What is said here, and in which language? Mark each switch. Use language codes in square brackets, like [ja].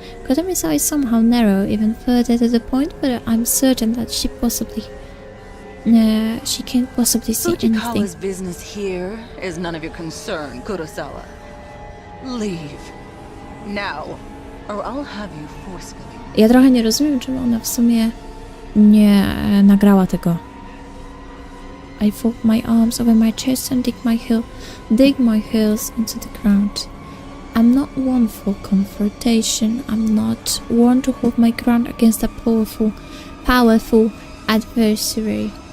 [en] Kotomi's eyes somehow narrow even further to the point where I'm certain that she can't possibly see anything. Fujikawa's business here is none of your concern, Kurosawa. Leave. Now, or I'll have you forcefully. [pl] Ja trochę nie rozumiem, czemu ona w sumie nie nagrała tego. [en] I fold my arms over my chest and dig my heels into the ground. I'm not one for confrontation. I'm not one to hold my ground against a powerful adversary.